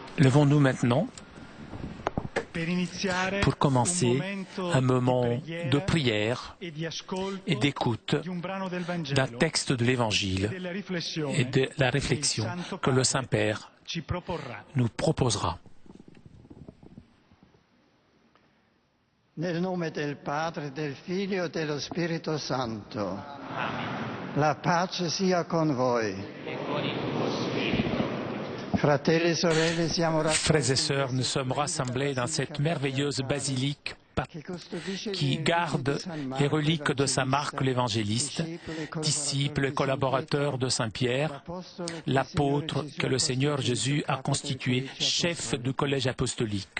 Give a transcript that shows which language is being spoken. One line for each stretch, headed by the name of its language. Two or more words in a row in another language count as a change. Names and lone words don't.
French: Levons-nous maintenant pour commencer un moment de prière et d'écoute d'un texte de l'Évangile et de la réflexion que le Saint-Père nous proposera.
Italian: Nel nome del Padre, del Figlio e dello Spirito Santo. La pace sia con voi.
French: Frères et sœurs, nous sommes rassemblés dans cette merveilleuse basilique qui garde les reliques de Saint Marc l'évangéliste, disciple et collaborateur de Saint Pierre, l'apôtre que le Seigneur Jésus a constitué chef du collège apostolique.